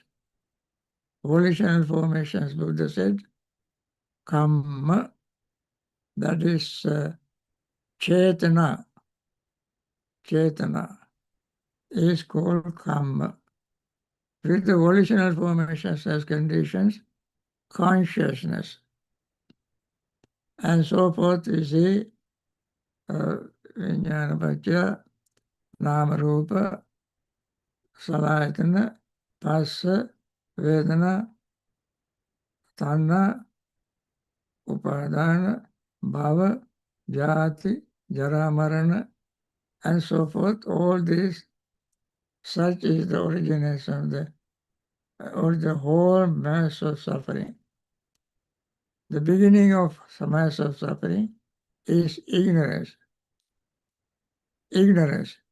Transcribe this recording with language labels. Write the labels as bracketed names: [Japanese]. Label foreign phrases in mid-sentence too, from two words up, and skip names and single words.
[English] Volitional formations, Buddha said, karma, that is chetana. Chetana is called karma. With the volitional formations as conditions, consciousness, and so forth, we see [Pali] Vijnana Nama Rupa, Salayatana, Passa, Vedana, Tanna, Upadana, Bhava, Jati, Jara [English] and so forth. All these, such is the origination of the whole mass of suffering. The beginning of mass of suffering is ignorance. Ignorance.